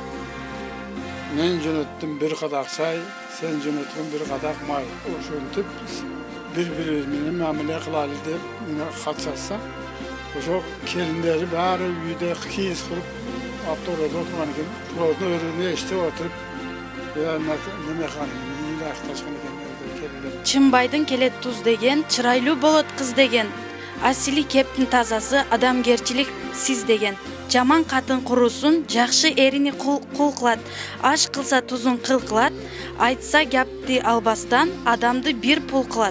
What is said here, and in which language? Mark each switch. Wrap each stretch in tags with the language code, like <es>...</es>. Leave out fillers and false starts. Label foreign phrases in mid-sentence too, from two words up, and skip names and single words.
<uz>Men jo'natdim bir qadoq choy, sen jo'natding bir qadoq moy. O'shantib bir-birini muomala qilaylik deb xat yozsa, o'sha kelinlari bari uyda qiyiz qilib avtorada o'tirgan ekan. Ularni o'rnini eshitib o'tirib, nima qilgan ekan,</uz> <ky>Чынбайдың келет туз деген, чырайлуу болот кыз деген, асили кептин тазасы, адамгерчилик сиз деген. Жаман катын курусун, жакшы эрини кул кылат, аш кылса тузун кыл кылат, айтса гапты албастан, адамды бир пул кылат.</ky>